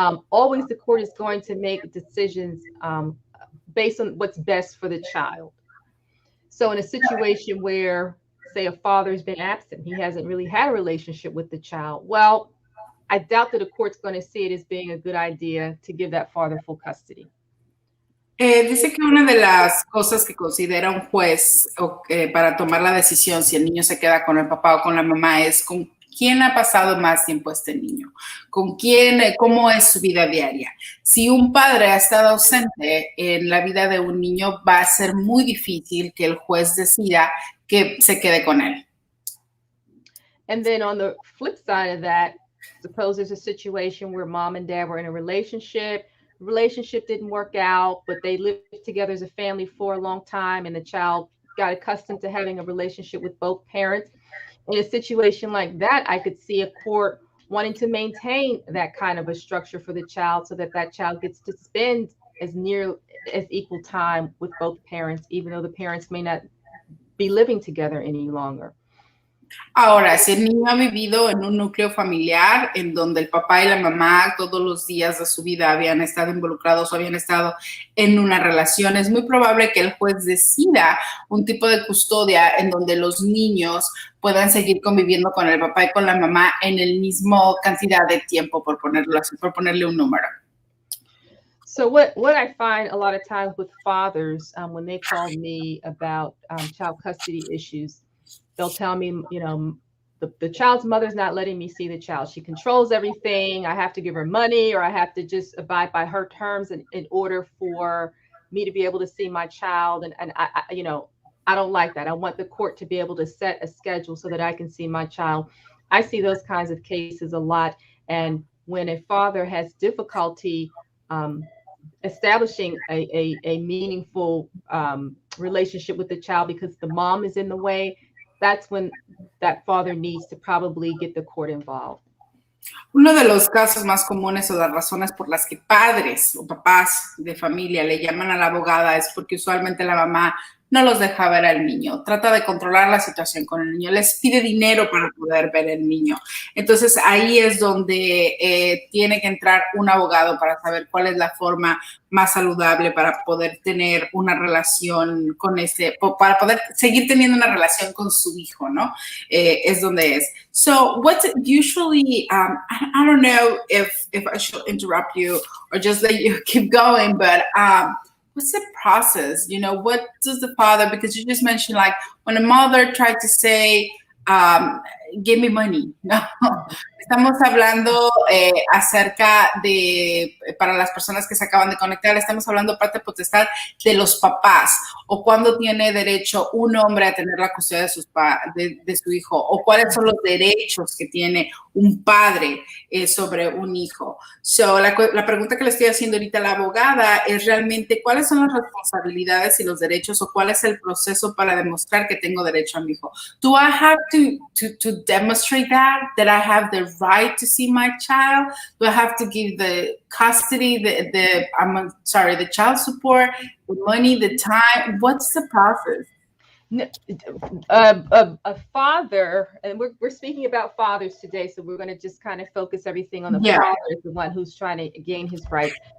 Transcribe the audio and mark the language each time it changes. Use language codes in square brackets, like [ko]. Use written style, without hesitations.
[en] Always, the court is going to make decisions based on what's best for the child. So, in a situation where, say, a father's been absent, he hasn't really had a relationship with the child. Well, I doubt that a court's going to see it as being a good idea to give that father full custody. [es] Dice que una de las cosas que considera un juez para tomar la decisión si el niño se queda con el papá o con la mamá es con quién ha pasado más tiempo este niño, con quién, cómo es su vida diaria. Si un padre ha estado ausente en la vida de un niño, va a ser muy difícil que el juez decida que se quede con él. [en] And then on the flip side of that, suppose there's a situation where mom and dad were in a relationship didn't work out, but they lived together as a family for a long time, and the child got accustomed to having a relationship with both parents. In a situation like that, I could see a court wanting to maintain that kind of a structure for the child so that child gets to spend as equal time with both parents, even though the parents may not be living together any longer. [es] Ahora, si el niño ha vivido en un núcleo familiar en donde el papá y la mamá todos los días de su vida habían estado involucrados o habían estado en una relación, es muy probable que el juez decida un tipo de custodia en donde los niños puedan seguir conviviendo con el papá y con la mamá en el mismo cantidad de tiempo, por ponerlo así, por ponerle un número. [en] So what I find a lot of times with fathers, when they call me about child custody issues, they'll tell me, you know, the child's mother's not letting me see the child. She controls everything. I have to give her money, or I have to just abide by her terms in order for me to be able to see my child. And I, you know, I don't like that. I want the court to be able to set a schedule so that I can see my child. I see those kinds of cases a lot. And when a father has difficulty establishing a meaningful relationship with the child because the mom is in the way, that's when that father needs to probably get the court involved. [es] Uno de los casos más comunes o las razones por las que padres o papás de familia le llaman a la abogada es porque usualmente la mamá no los deja ver al niño, trata de controlar la situación con el niño, les pide dinero para poder ver al niño. Entonces ahí es donde tiene que entrar un abogado para saber cuál es la forma más saludable para poder tener una relación con para poder seguir teniendo una relación con su hijo, ¿no? Es donde es. [en] So what's usually, I don't know if I should interrupt you or just let you keep going, but what's the process? You know, what does the father, because you just mentioned like when a mother tried to say, give me money, [es] no, estamos hablando acerca de, para las personas que se acaban de conectar, estamos hablando parte potestad de los papás, o cuándo tiene derecho un hombre a tener la custodia de su hijo, o cuáles son los derechos que tiene un padre sobre un hijo. So, la pregunta que le estoy haciendo ahorita a la abogada es realmente cuáles son las responsabilidades y los derechos, o cuál es el proceso para demostrar que tengo derecho a mi hijo. [en] Do I have to demonstrate that I have the right to see my child? Do I have to give the custody, the child support, the money, the time? What's the process? A father, and we're speaking about fathers today, so we're going to just kind of focus everything on the father as the one who's trying to gain his rights.